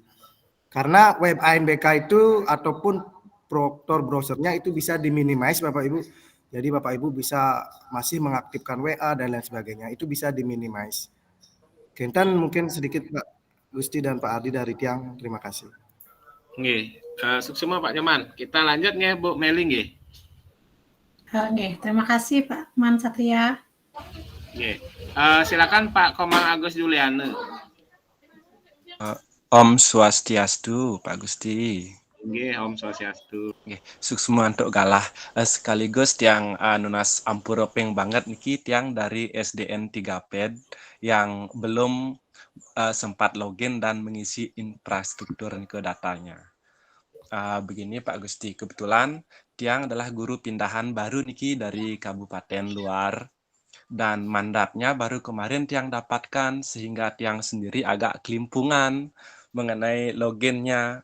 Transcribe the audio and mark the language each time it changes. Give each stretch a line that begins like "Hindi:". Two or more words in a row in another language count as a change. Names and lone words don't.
Indonesian: Karena web ANBK itu ataupun Proctor browsernya itu bisa diminimize Bapak Ibu. Jadi Bapak Ibu bisa masih mengaktifkan WA dan lain sebagainya. Itu bisa diminimize. Kentan mungkin sedikit Pak Gusti dan Pak Ardi dari Tiang. Terima kasih. Nggih, sukses Pak Nyoman. Kita lanjut nggih Bu Meli nggih. Nggih, terima kasih Pak Man Satria. Nggih. Silakan Pak Komang Agus Juliane.
Balinese: Om Swastiastu, Pak Gusti. Nggih, Om Swastiastu. Nggih, suksma untuk galah.
Indonesian: Sekaligus
Balinese: tiang nunas ampuropeng
Indonesian: banget niki tiang dari SDN 3 PED yang belum sempat login dan mengisi infrastruktur ke datanya. Begini Pak Gusti, kebetulan tiang adalah guru pindahan baru niki dari kabupaten luar dan mandatnya baru kemarin tiang dapatkan sehingga tiang sendiri agak kelimpungan mengenai loginnya.